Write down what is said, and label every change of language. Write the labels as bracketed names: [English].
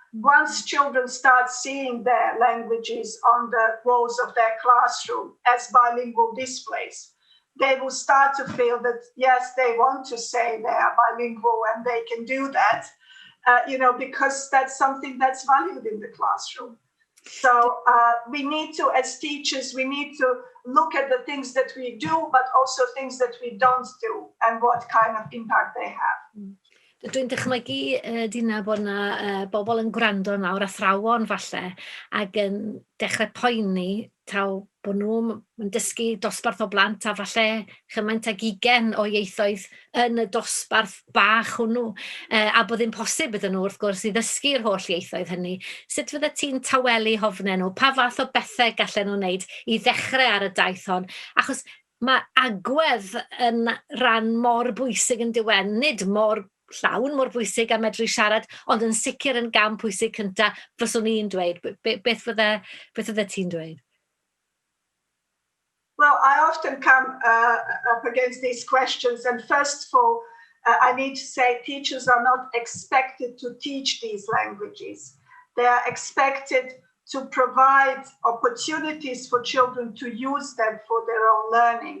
[English] Once children start seeing their languages on the walls of their classroom as bilingual displays, they will start to feel that, yes, they want to say they are bilingual and they can do that, you know, because that's something that's valued in the classroom. So we need to, as teachers, we need to look at the things that we do, but also things that we don't do and what kind of impact they have. [Welsh] Dwi'n dychmygu, Dina, bod yna bobl yn gwrando nawr, athrawon falle, ac yn dechrau poeni taw bod nhw'n dysgu dosbarth o blant a falle chymaint ag 20 o ieithoedd yn y dosbarth bach hwnnw, a bod ddim posib iddyn nhw wrth gwrs i ddysgu'r holl ieithoedd hynny. Sut fydde ti'n tawelu hofnau nhw? Pa fath o bethau gallen nhw wneud i ddechrau ar y daith hon? Achos mae agwedd yn rhan mor bwysig yn diwen, nid mor llawn mor bwysig a medru siarad, ond yn sicr yn gam pwysig cyntaf, fyswn i'n dweud. Beth fydde ti'n dweud? [English] Well, I often come up against these questions, and first of all, I need to say teachers are not expected to teach these languages. They are expected to provide opportunities for children to use them for their own learning.